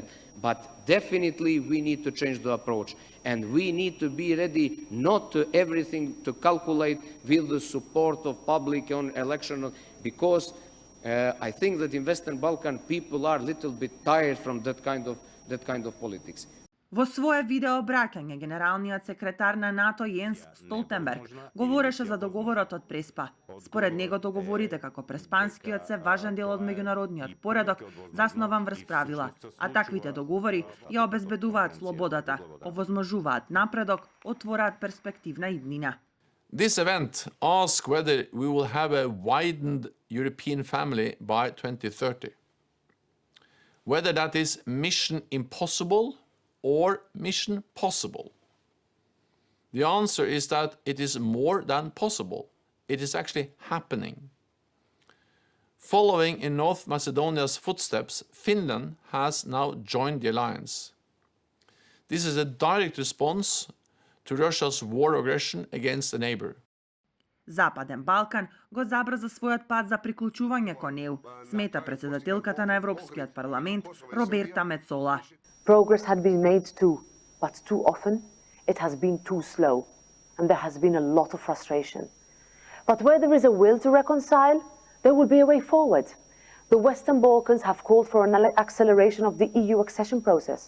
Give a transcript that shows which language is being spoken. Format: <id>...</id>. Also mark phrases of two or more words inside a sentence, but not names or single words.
<en>But definitely we need to change the approach, and we need to be ready not to everything to calculate with the support of public on election, because I think that in Western Balkan people are a little bit tired from that kind of politics.</en> <mk>Во свое видеообраќање, генералниот секретар на НАТО Јенс Столтенберг говореше за договорот од Преспа. Според него договорите како Преспанскиот се важен дел од меѓународниот поредок, заснован врз правила, а таквите договори ја обезбедуваат слободата, овозможуваат напредок, отвораат перспективна иднина.</mk> <en>This event asks whether we will have a widened European family by 2030. Whether that is mission impossible or mission possible. The answer is that it is more than possible. It is actually happening. Following in North Macedonia's footsteps, Finland has now joined the alliance. This is a direct response to Russia's war aggression against a neighbor.</en> <mk>Западен Балкан го забрза својот пат за приклучување кон неу, смета председателката на Европскиот парламент Роберта Мецола.</mk> <en>Progress had been made too, but too often it has been too slow, and there has been a lot of frustration. But where there is a will to reconcile, there will be a way forward. The Western Balkans have called for an acceleration of the EU accession process.</en>